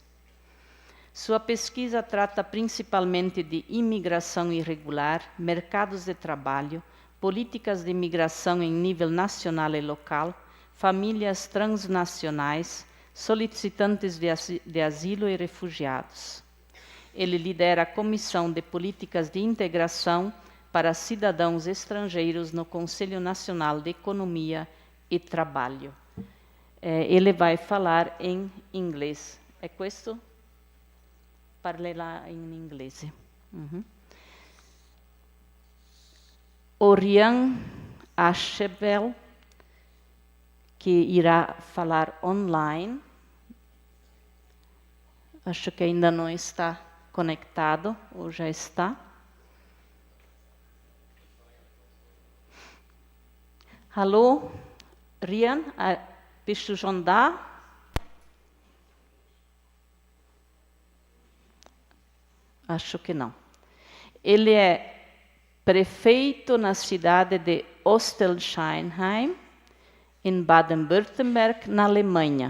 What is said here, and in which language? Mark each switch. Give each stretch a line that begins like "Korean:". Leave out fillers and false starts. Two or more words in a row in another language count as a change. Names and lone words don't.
Portuguese: Sua pesquisa trata principalmente de imigração irregular, mercados de trabalho, políticas de imigração em nível nacional e local, famílias transnacionais, solicitantes de asilo e refugiados. Ele lidera a Comissão de Políticas de Integração para Cidadãos Estrangeiros no Conselho Nacional de Economia e Trabalho. Ele vai falar em inglês.
Italian: É questo? Parlerà in inglese.
Portuguese: Oriane Aschevel, que irá falar online. Acho que ainda não está conectado, ou já está.
German: Hallo, Rian, bist du schon da?
Portuguese: Acho que não. Ele é prefeito na cidade de Ostelscheinheim, em Baden-Württemberg, na Alemanha.